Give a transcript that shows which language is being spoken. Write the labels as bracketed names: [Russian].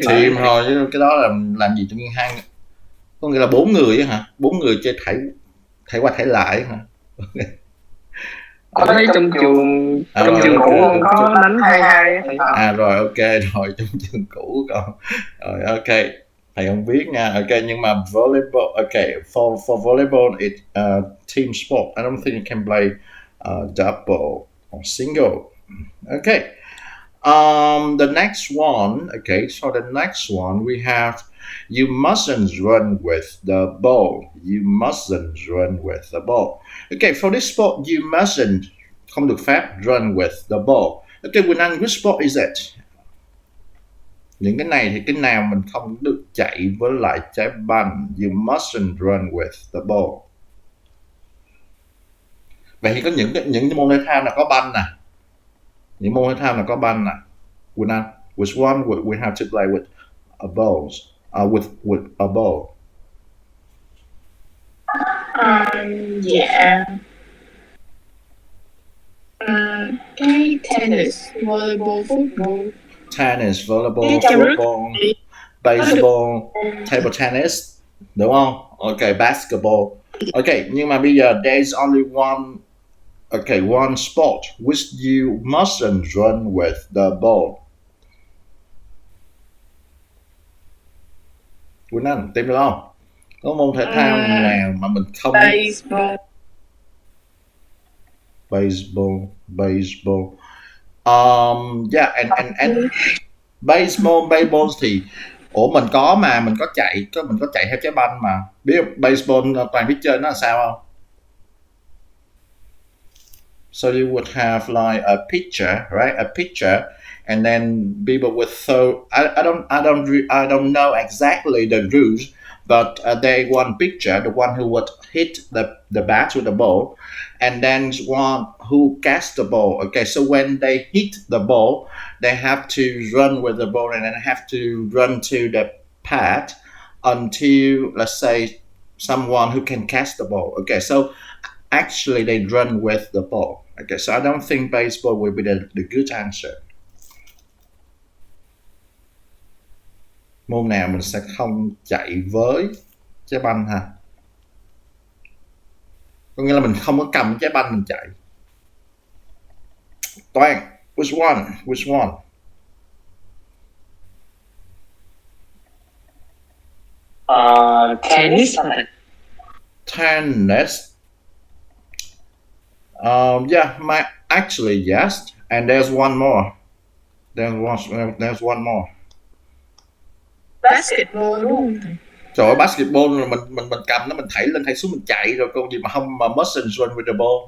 [Vietnamese] Team thôi chứ cái đó là làm gì tự nhiên hai, có nghĩa là 4 người á hả? 4 người chơi thảy qua thảy lại hả? Có thấy trong trường cũ có đánh 2-2. Rồi ok rồi, trong trường cũ còn rồi ok, thầy không biết nha. [English] Ok, [Vietnamese] nhưng mà [English] volleyball, ok, for volleyball it team sport. I don't think you can play double or single. Okay. The next one, okay, so the next one we have, you mustn't run with the ball. You mustn't run with the ball. Okay, for this sport, you mustn't, [Vietnamese] không được phép [English] run with the ball. Okay, Quỳnh which sport is it? [Vietnamese] Những cái này thì cái nào mình không được chạy với lại trái banh. [English] You mustn't run with the ball. [Vietnamese] Vậy thì có những môn thể thao nào có banh nè. Những môn thể thao nào có banh nè. [English] Which one would we have to play with a balls? With a ball. [Vietnamese] Dạ. Cái tennis, volleyball, football. [English] Tennis, volleyball, football, baseball, table tennis, [Vietnamese] đúng không? [English] Okay, basketball. Okay, [Vietnamese] nhưng mà bây giờ [English] there's only one sport which you mustn't run with the ball. [Vietnamese] Quỳnh Anh tìm được không? Có môn thể thao nào mà mình không [English] Baseball. baseball. Yeah, and [Vietnamese] baseball thì mình có mà mình có chạy theo trái banh mà. Biết baseball toàn biết chơi nó là sao không? [English] So you would have like a pitcher, right? A pitcher, and then people would throw. I don't know exactly the rules, but they one pitcher, the one who would hit the bat with the ball, and then one who catch the ball. Okay, so when they hit the ball, they have to run with the ball and then have to run to the pad until, let's say, someone who can catch the ball. Okay, so actually they run with the ball. Okay, so I don't think baseball will be the good answer. [Vietnamese] Môn nào mình sẽ không chạy với trái banh ha? Có nghĩa là mình không có cầm trái banh mình chạy. [English] Toàn, which one? Which one? Tennis. Tennis. Yeah, actually yes, and there's one more. There's one more. [Vietnamese] Basketball đúng không thầy? Trời ơi, basketball là mình cầm nó, mình thảy lên thảy xuống mình chạy rồi, còn gì mà không mà [English] mustn't run with the ball.